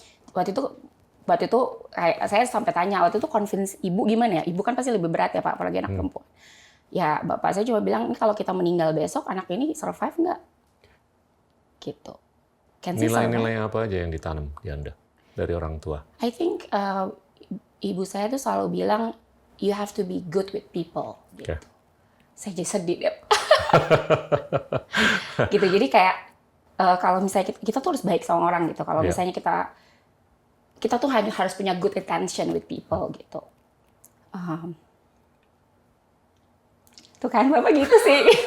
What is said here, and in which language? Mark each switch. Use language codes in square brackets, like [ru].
[id] Waktu itu saya sampai tanya waktu itu convince ibu gimana ya? Ibu kan pasti lebih berat ya Pak apalagi anak perempuan. Ya bapak saya cuma bilang kalau kita meninggal besok anak ini survive nggak? Gitu. Nilai-nilai apa aja yang ditanam di Anda dari orang tua? [en] I think [id] ibu saya tuh selalu bilang [en] you have to be good with people. [id] Gitu. Saya jadi sedih deh. Gitu jadi kayak kalau misalnya kita tuh harus baik sama orang gitu. Kalau misalnya kita tuh harus punya [en] good intention with people [id] gitu. Tuh kan bapak gitu sih.